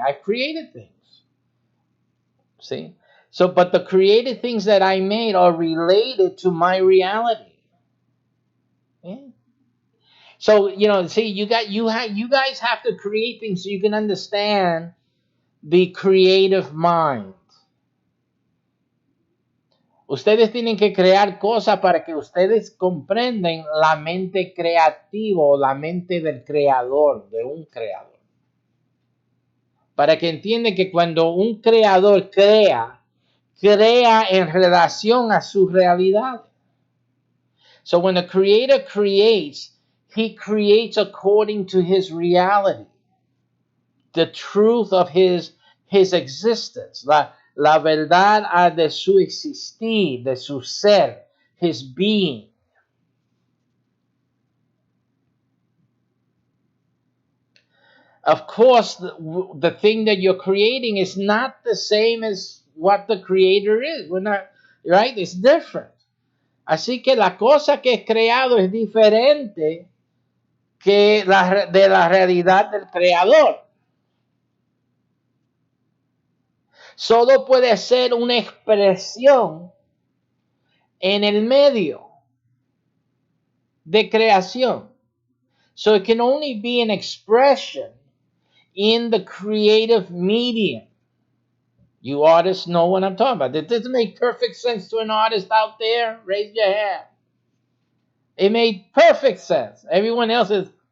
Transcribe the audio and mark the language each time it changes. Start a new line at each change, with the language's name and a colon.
English: I've created things. See? So, but the created things that I made are related to my reality. Yeah. So, see, you guys have to create things so you can understand the creative mind.
Spanish: Ustedes tienen que crear cosas para que ustedes comprenden la mente creativa o la mente del creador, de un creador. Para que entiendan que cuando un creador crea en relación a su realidad.
English: So when a creator creates, he creates according to his reality. The truth of his existence,
Spanish: la verdad de su existir, de su ser,
English: his being. Of course, the thing that you're creating is not the same as what the creator is. We're not, right? It's different.
Spanish: Así que la cosa que es creado es diferente que de la realidad del creador. Solo puede ser una expresión en el medio de creación.
English: So it can only be an expression in the creative medium. You artists know what I'm talking about. Does this make perfect sense to an artist out there? Raise your hand. It made perfect sense. Everyone else is...